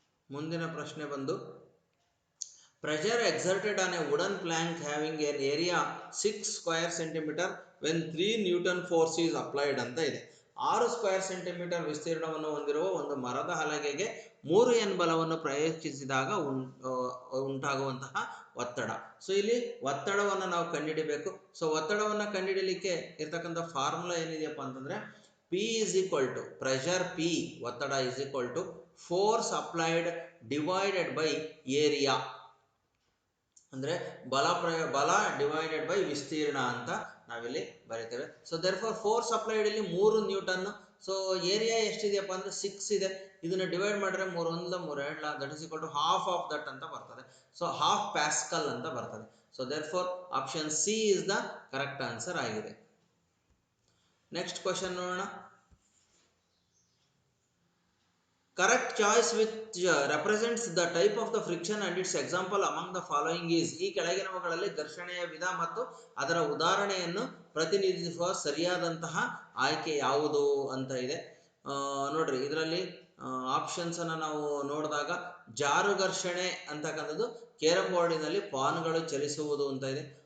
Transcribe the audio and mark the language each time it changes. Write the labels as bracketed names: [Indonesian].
[Kannada] ಮುಂದಿನ ಪ್ರಶ್ನೆ ಬಂದು, [English] pressure exerted on a wooden plank having an area 6 square centimeter when 3 Newton force is applied [Kannada] ಅಂತ ಇದೆ. 6 square centimetre ವಿಸ್ತೀರ್ಣವನ್ನು ಹೊಂದಿರುವ ಒಂದು ಮರದ ಹಲಗೆಗೆ 3 N ಬಲವನ್ನು ಪ್ರಯೋಗಿಸಿದಾಗ ಉಂಟಾಗುವಂತಹ ಒತ್ತಡ. ಸೊ ಇಲ್ಲಿ ಒತ್ತಡವನ್ನು ನಾವು ಕಂಡುಹಿಡಿಬೇಕು. ಸೊ ಒತ್ತಡವನ್ನು ಕಂಡುಹಿಡಿಯಲಿಕ್ಕೆ ಇರ್ತಕ್ಕಂಥ ಫಾರ್ಮುಲಾ ಏನಿದೆಯಪ್ಪ ಅಂತಂದ್ರೆ, P [English] is equal to pressure P ಒತ್ತಡ is equal to force applied divided by area, [Kannada] ಅಂದ್ರೆ ಬಲ ಡಿವೈಡೆಡ್ ಬೈ ವಿಸ್ತೀರ್ಣ ಅಂತ ನಾವಿಲ್ಲಿ ಬರೀತೇವೆ. So there for force applied ಇಲ್ಲಿ 3 ನ್ಯೂಟನ್. ಸೊ ಏರಿಯಾ ಎಷ್ಟಿದೆಯಪ್ಪ ಅಂದ್ರೆ 6 ಇದೆ. ಇದನ್ನ ಡಿವೈಡ್ ಮಾಡಿದ್ರೆ 3 1 3 2 [English] that is equal to half of that [Kannada] ಅಂತ ಬರ್ತದೆ. [English] So half pascal ಅಂತ ಬರ್ತದೆ. So there for option C is the correct answer ಆಗಿದೆ. [Kannada] ನೆಕ್ಸ್ಟ್ ಕ್ವಶನ್ ನೋಡೋಣ. [English] Correct choice which represents the type of the friction and its example among the following is. [Kannada] ಈ ಕೆಳಗಿನವುಗಳಲ್ಲಿ ಘರ್ಷಣೆಯ ವಿಧ ಮತ್ತು ಅದರ ಉದಾಹರಣೆಯನ್ನು ಪ್ರತಿನಿಧಿಸುವ ಸರಿಯಾದಂತಹ ಆಯ್ಕೆ ಯಾವುದು ಅಂತ ಇದೆ. ನೋಡ್ರಿ, ಇದರಲ್ಲಿ ಆಪ್ಷನ್ಸ್ ಅನ್ನ ನಾವು ನೋಡಿದಾಗ ಜಾರು ಘರ್ಷಣೆ ಅಂತಕ್ಕಂಥದ್ದು ಕೇರಂ ಬೋರ್ಡಿನಲ್ಲಿ ಪಾನ್ಗಳು ಚಲಿಸುವುದು ಅಂತ ಇದೆ.